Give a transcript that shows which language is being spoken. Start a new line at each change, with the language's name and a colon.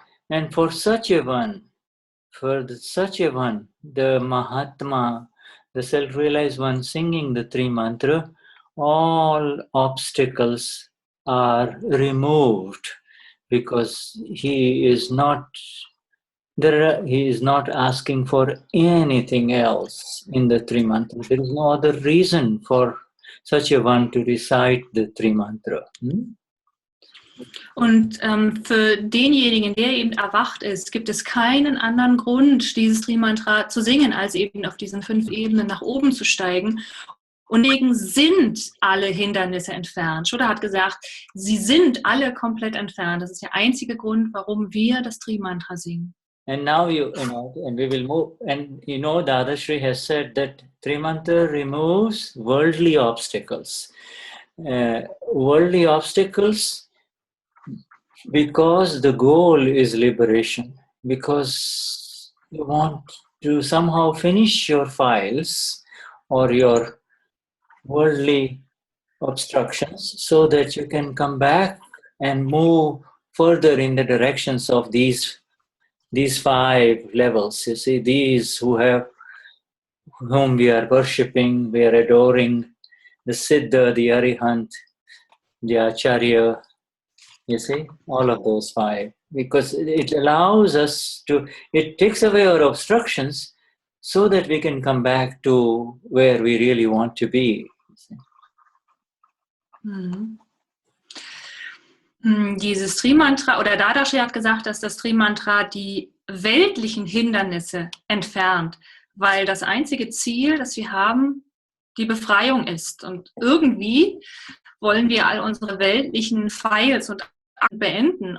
English: And for such a one, the Mahatma, the self-realized one singing the Tri Mantra, all obstacles are removed because he is not asking for anything else in the Tri Mantra. There is no other reason for such a one to recite the Tri Mantra.
German: Und für denjenigen, der eben erwacht ist, gibt es keinen anderen Grund, dieses Tri-Mantra zu singen, als eben auf diesen 5 Ebenen nach oben zu steigen. Und deswegen sind alle Hindernisse entfernt. Shuddha hat gesagt, sie sind alle komplett entfernt. Das ist der einzige Grund, warum wir das Tri-Mantra singen.
English: And now and we will move. And Dadashri has said that Tri Mantra removes worldly obstacles. Worldly obstacles because the goal is liberation. Because you want to somehow finish your files or your worldly obstructions so that you can come back and move further in the directions of these 5 levels. You see, these whom we are worshipping, we are adoring, the Siddha, the Arihant, the Acharya, you see, all of those 5. Because it allows us it takes away our obstructions so that we can come back to where we really want to be.
German: Dieses Tri-Mantra, oder Dadashri hat gesagt, dass das Tri-Mantra die weltlichen Hindernisse entfernt, weil das einzige Ziel, das wir haben, die Befreiung ist. Und irgendwie wollen wir all unsere weltlichen Files und beenden.